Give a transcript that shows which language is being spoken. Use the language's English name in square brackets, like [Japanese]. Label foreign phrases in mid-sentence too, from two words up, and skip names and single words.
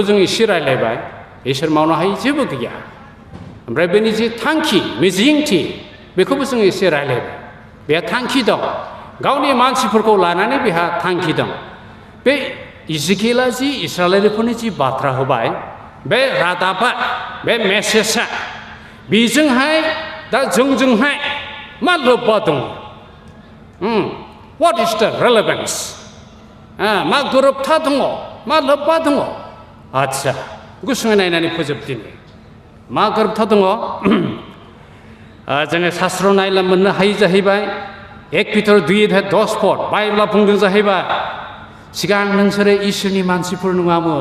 [Bodo] जों एसे रायज्लायबाय इसोर मावनो हायै जेबो गैया ओमफ्राय बेनि जि थांखि मिजिंथि बेखौबो जों एसे रायज्लायबाय बेहा थांखि दं गावनि मानसिफोरखौ लानानै बेहा थांखि दं बे इजिकेला जि इस्राएलारिफोरनि जि बाथ्रा होबाय बे रादाबा बे मेसेजआ बेजोंहाय दा जोंजोंहाय मा लोब्बा दङ [English] what is the relevance [Bodo] मा गोरोबथा दङ मा लोब्बा दङ आदसा गुसुङै नायनानै फोजोबदिनि मा गोरोबथा दङ जोङो शास्त्र नायला मोननो हायो जाहैबाय 1 पिटर 2:10 बाइबेला बुंदों जाहैबाय सिगां नोंसोरो इसोरनि मानसिफोर नङामोन